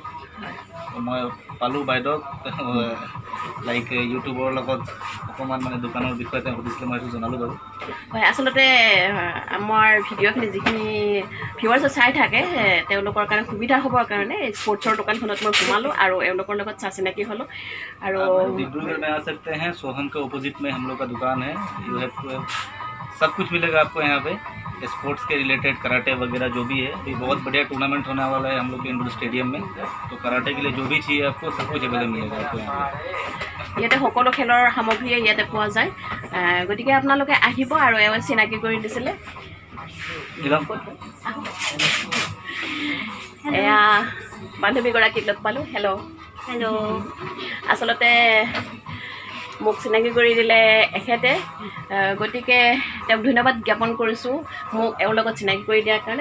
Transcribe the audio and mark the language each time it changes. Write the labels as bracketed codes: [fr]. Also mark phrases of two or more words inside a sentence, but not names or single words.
[as] মই পালোঁ বাইদেউক লাইক ইউটিউবৰ লগত অকণমান মানে দোকানৰ বিষয়ে তেওঁ সুধিছিলে, মই এইটো জনালোঁ বাৰু। হয়, আচলতে আমাৰ ভিডিঅ'খিনি যিখিনি ভিউৱাৰ্ছে চাই থাকে তেওঁলোকৰ কাৰণে সুবিধা হ'বৰ কাৰণে স্পৰ্টছৰ দোকানখনত মই সোমালোঁ আৰু এওঁলোকৰ লগত চা চিনাকি হ'লোঁ। আৰু [hi] डिब्रूगढ़ में आ सकते हैं, सोहन के अपोजिट में हम लोग का दुकान है। [en] you have [hi] सब कुछ मिलेगा आपको यहाँ पे, स्पोर्ट्स के रिलेटेड कराटे वगैरह जो भी है। अभी बहुत बढ़िया टूर्नामेंट होने वाला है हम लोग के इंडोर स्टेडियम में, तो कराटे के लिए जो भी चाहिए आपको सब कुछ अवेलेबल मिलेगा आपको यहाँ पे। [as] ইয়াতে সকলো খেলৰ সামগ্ৰীয়ে ইয়াতে পোৱা যায়, গতিকে আপোনালোকে আহিব। আৰু এওঁ চিনাকি কৰি দিছিলে। এয়া বান্ধৱীগৰাকীক লগ পালোঁ। হেল্ল'। আচলতে মোক চিনাকি কৰি দিলে এখেতে, গতিকে তেওঁক ধন্যবাদ জ্ঞাপন কৰিছোঁ মোক এওঁৰ লগত চিনাকি কৰি দিয়াৰ কাৰণে।